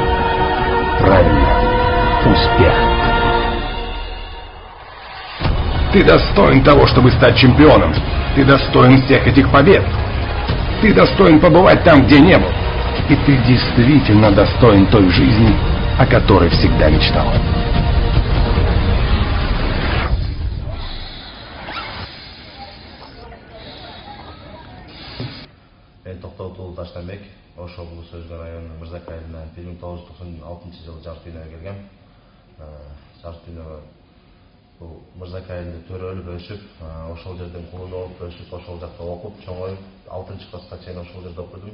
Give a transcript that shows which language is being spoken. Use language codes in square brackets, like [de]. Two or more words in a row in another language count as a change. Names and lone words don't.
[ru] Правильно, успех. Ты достоин того, чтобы стать чемпионом. Ты достоин всех этих побед. Ты достоин побывать там, где не был. И ты действительно достоин той жизни, о которой всегда мечтал. [ky] Мен Токтогул Таштанбек, Ош облысы Өзгөр районунун Мырзакай айылына 1996-жылы жарык дүйнөгө келгем. Жарык дүйнөгө бул Мырзакай айылында төрөлүп өсүп, ошол жерден кулун болуп өсүп, ошол жакта окуп, чоңоюп, 6-класска чейин ошол жерде окудум.